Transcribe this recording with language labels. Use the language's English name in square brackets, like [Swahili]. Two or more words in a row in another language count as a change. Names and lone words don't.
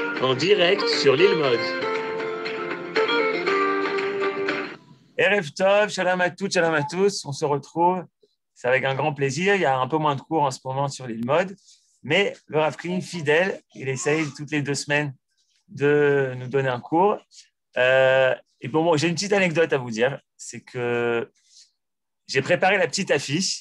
[French] en direct sur l'île Mode. [Hebrew] ערב טוב, [French] shalom à toutes, shalom à tous. On se retrouve, c'est avec un grand plaisir. Il y a un peu moins de cours en ce moment sur l'île Mode, mais le Rav Kling, fidèle, il essaye toutes les 2 semaines de nous donner un cours. Et bon, j'ai une petite anecdote à vous dire. C'est que j'ai préparé la petite affiche.